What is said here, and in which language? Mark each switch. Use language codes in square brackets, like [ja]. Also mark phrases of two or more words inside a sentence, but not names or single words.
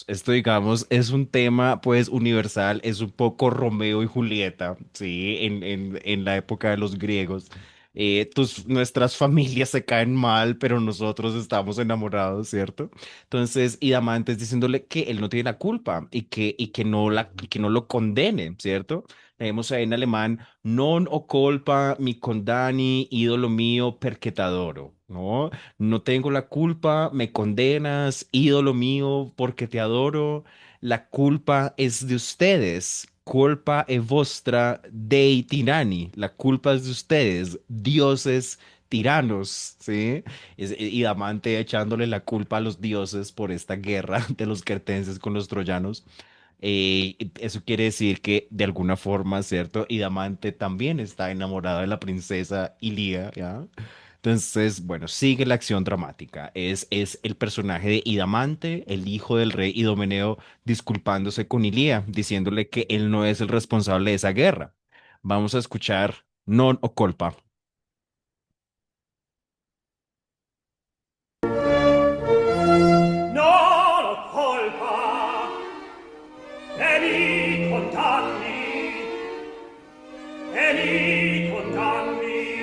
[es] Esto, digamos, es un tema, pues, universal, es un poco Romeo y Julieta, ¿sí? En la época de los griegos. Nuestras familias se caen mal, pero nosotros estamos enamorados, ¿cierto? Entonces, y Damantes diciéndole que él no tiene la culpa y que no lo condene, ¿cierto? Leemos ahí en alemán, [it] non ho colpa, mi condani, ídolo mío, perché t'adoro, ¿no? [es] No tengo la culpa, me condenas, ídolo mío, porque te adoro. La culpa es de ustedes. [it] Culpa è vostra dei tirani. [es] La culpa es de ustedes, dioses tiranos, ¿sí? Y Damante echándole la culpa a los dioses por esta guerra de los cretenses con los troyanos. Eso quiere decir que de alguna forma, ¿cierto? Idamante también está enamorada de la princesa Ilia, ¿ya? Entonces, bueno, sigue la acción dramática. Es el personaje de Idamante, el hijo del rey Idomeneo, disculpándose con Ilia, diciéndole que él no es el responsable de esa guerra. Vamos a escuchar Non o Colpa. [it] Non ho colpa e mi condanni, e mi condanni.